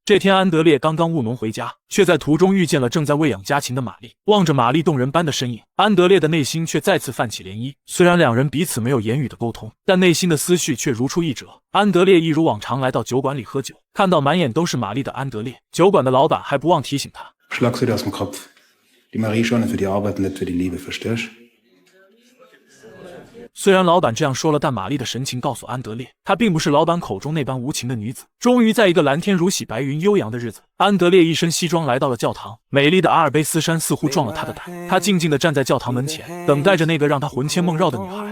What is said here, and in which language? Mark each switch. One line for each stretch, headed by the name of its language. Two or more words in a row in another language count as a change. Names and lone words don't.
Chinese: 这天，安德烈刚刚务农回家，却在途中遇见了正在喂养家禽的玛丽。望着玛丽动人般的身影，安德烈的内心却再次泛起涟漪。虽然两人彼此没有言语的沟通，但内心的思绪却如出一辙。安德烈一如往常来到酒馆里喝酒，看到满眼都是玛丽的安德烈，酒馆的老板还不忘提醒他
German: Schlag's dir aus dem Kopf. Die Marie schon für die Arbeit, nicht für die Liebe, verstehst?
Chinese: 虽然老板这样说了，但玛丽的神情告诉安德烈，她并不是老板口中那般无情的女子。终于在一个蓝天如洗、白云悠扬的日子，安德烈一身西装来到了教堂。美丽的阿尔卑斯山似乎壮了他的胆，他静静地站在教堂门前，等待着那个让他魂牵梦绕的女孩。